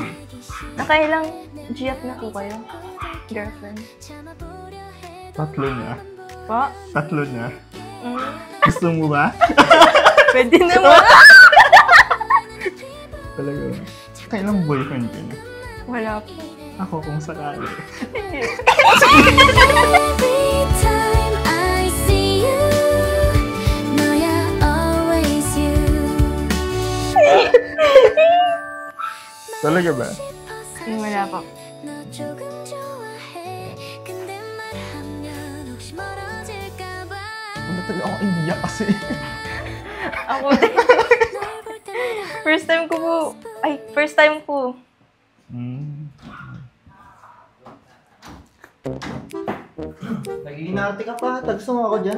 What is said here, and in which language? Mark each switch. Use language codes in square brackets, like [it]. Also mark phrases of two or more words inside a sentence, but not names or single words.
[tl] Nakailang GF na po kayo? Girlfriend? Tatlo niya. Pa? Tatlo niya. Mm. Gusto mo ba? Pwede naman. Talaga ba? Kailang boyfriend ka niya? Wala po. Ako kung sakali. [en] Every time I see you, 너야 always you. [tl] Talaga ba? Wala po. [ko] 너 조금 좋아해. 근데 말하면 혹시 멀어질까봐. [tl] Wala talaga akong idea kasi. Ako din. [en] First time [tl] ko po. Ay, [en] first time [tl] ko. Nag-iinarte ka pa. Tagso mo ako dyan.